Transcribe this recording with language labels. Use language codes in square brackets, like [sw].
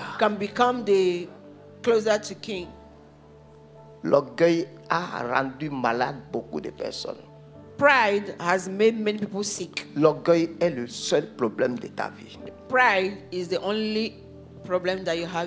[en] gatekeeper, can become the closer to king. [fr] L'orgueil a rendu malade beaucoup de personnes. [en] Pride has made many people sick. [fr] L'orgueil est le seul problème de ta vie. [en] Pride is the only problem that you have